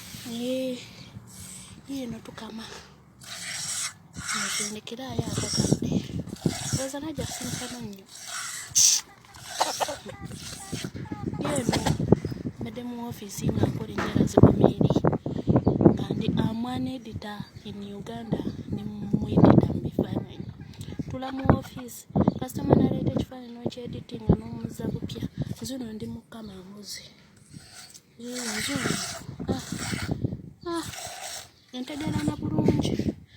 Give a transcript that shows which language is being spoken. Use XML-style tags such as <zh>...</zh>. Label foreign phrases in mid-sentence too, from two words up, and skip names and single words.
<lg>Yee, yiino tukama. Nsinikiraayo akakadde. Olowooza najja kusinika mannyo. Yeeno, mbadde mu woofiisi nga nkola enjala zikumiiri. Nga ndi,</lg> <en>I'm an editor in Uganda,</en> <lg>ndi mu editor mu bifaananyi. Tula mu woofiisi, kasitoma naleeta ekifaananyi n'okyeditinga n'omuzza bupya. Nzuno ndi mu kukama mbuzi. Yee, nzuno. Ah, ah, entegerana bulungi.</lg>